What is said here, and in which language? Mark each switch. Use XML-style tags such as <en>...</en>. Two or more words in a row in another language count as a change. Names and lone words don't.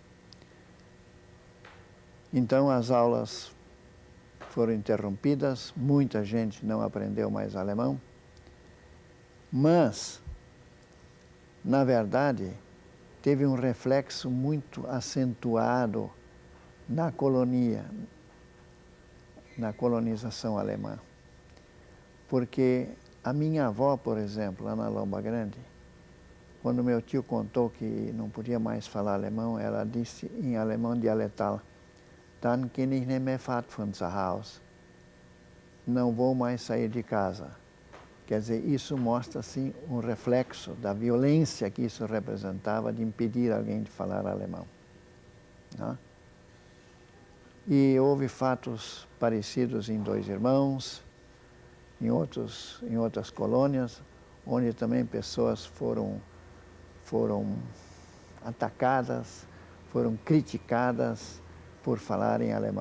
<pt>Então as aulas foram interrompidas, muita gente não aprendeu mais alemão, mas, na verdade, teve um reflexo muito acentuado na colonização alemã. Porque a minha avó, por exemplo, lá na Lomba Grande, quando meu tio contou que não podia mais falar alemão, ela disse em alemão dialetal:</pt> <de>"Dann kann ich nicht mehr fort von zu Hause."</de> <pt>Não vou mais sair de casa. Quer dizer, isso mostra assim um reflexo da violência que isso representava de impedir alguém de falar alemão. Né? E houve fatos parecidos em Dois Irmãos, em outras colônias, onde também pessoas foram atacadas, foram criticadas por falarem alemão.</pt>